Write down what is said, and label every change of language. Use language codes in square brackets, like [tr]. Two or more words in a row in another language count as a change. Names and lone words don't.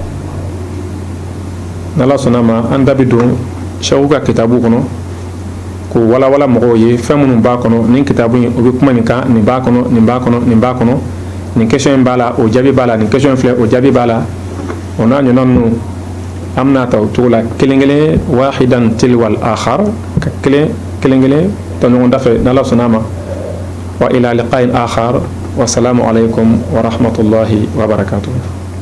[bm] n'ala sɔnna ma an da bɛ don Cheikh ka kitabu kɔnɔ k'o walawala mɔgɔw ye fɛn minnu b'a kɔnɔ nin kitabu in o bɛ kuma nin kan nin b'a kɔnɔ nin b'a kɔnɔ nin b'a kɔnɔ nin question in b'a la o jaabi b'a la nin question in filɛ o jaabi b'a la o n'a ɲɔgɔnna ninnu an bɛna ta o cogo la kelen kelen [ar] واحدا تلو الآخر [bm] ka kelen kelen ta ɲɔgɔn da fɛ n'ala sɔnna ma [ar] وإلى لقاء آخر والسلام عليكم ورحمة الله وبركاته